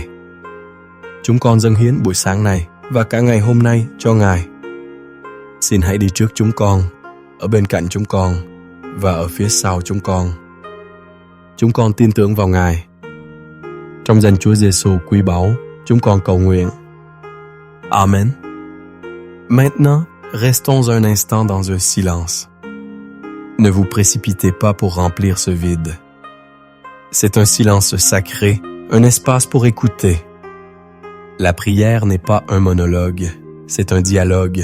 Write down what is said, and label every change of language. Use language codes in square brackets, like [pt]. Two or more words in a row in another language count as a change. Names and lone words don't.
[vi] Chúng con dâng hiến buổi sáng này và cả ngày hôm nay cho Ngài. Xin hãy đi trước chúng con, ở bên cạnh chúng con và ở phía sau chúng con. Chúng con tin tưởng vào Ngài. Trong danh Chúa Giêsu quý báu, chúng con cầu nguyện. Amen. [fr] Maintenant, restons un instant dans un silence. Ne vous précipitez pas pour remplir ce vide. C'est un silence sacré, un espace pour écouter. La prière n'est pas un monologue, c'est un dialogue.